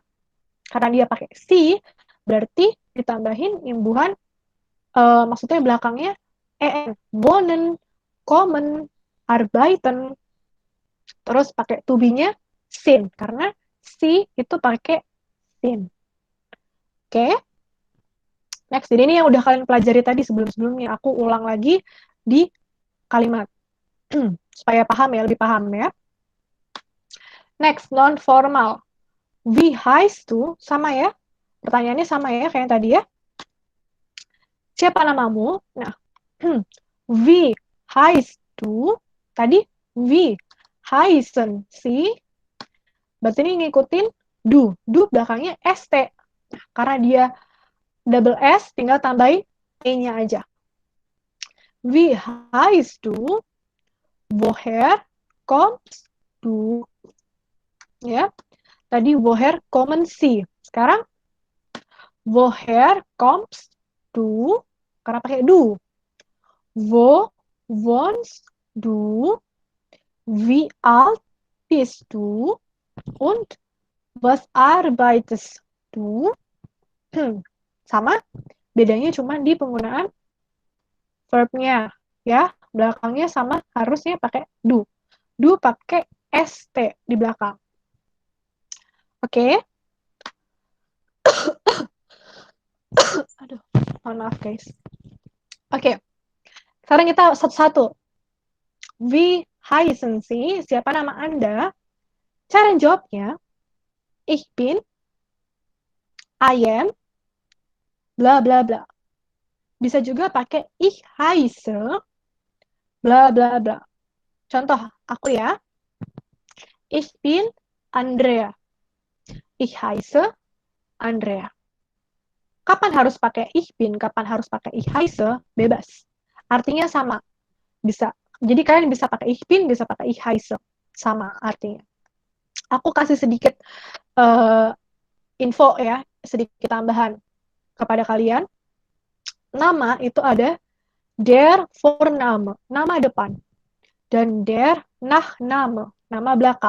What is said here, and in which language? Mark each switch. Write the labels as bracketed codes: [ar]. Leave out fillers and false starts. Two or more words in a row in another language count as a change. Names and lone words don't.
[id] Karena dia pakai si, berarti ditambahin imbuhan, maksudnya belakangnya en, [de] wohnen, kommen, arbeiten, [id] terus pakai [en] to be- [id] nya sin, karena si itu pakai sin. Oke? Next, jadi ini yang udah kalian pelajari tadi sebelum-sebelumnya. Aku ulang lagi di kalimat. Supaya paham ya, lebih paham ya. Next, non-formal. [de] Wie heißt du? [id] Sama ya. Pertanyaannya sama ya, kayak yang tadi ya. Siapa namamu? Nah, [de] wie heißt du? [id] Tadi, [de] wie heißen Sie? [id] Berarti ini ngikutin du. Du belakangnya ST. Nah, karena dia double S, tinggal tambahin E-nya aja. [de] Wie heißt du? Woher kommst du? [id] Ya, tadi [de] woher kommen Sie. [id] Sekarang [de] woher kommst du? [id] Karena pakai du. [de] Wo wohnst du? Wie alt bist du? Und was arbeitest du? [id] Sama, bedanya cuma di penggunaan verb-nya. Ya, belakangnya sama, harusnya pakai do. Do pakai st di belakang. Oke. Aduh, mohon maaf guys. Oke. Sekarang kita satu-satu. [de] Wie heißen Sie? [id] Siapa nama Anda? Cara jawabnya, [de] ich bin, [en] I am, [id] bla bla bla. Bisa juga pakai [de] ich heiße, [id] bla bla bla. Contoh aku ya. [de] Ich bin Andrea. Ich heiße Andrea. [id] Kapan harus pakai [de] ich bin, [id] kapan harus pakai [de] ich heiße, [id] bebas. Artinya sama. Bisa. Jadi kalian bisa pakai [de] ich bin, [id] bisa pakai [de] ich heiße. [id] Sama artinya. Aku kasih sedikit info ya, sedikit tambahan kepada kalian. Nama itu ada [de] der Vorname, [id] nama depan. [de] Dan der Nachname, [id] nama belakang.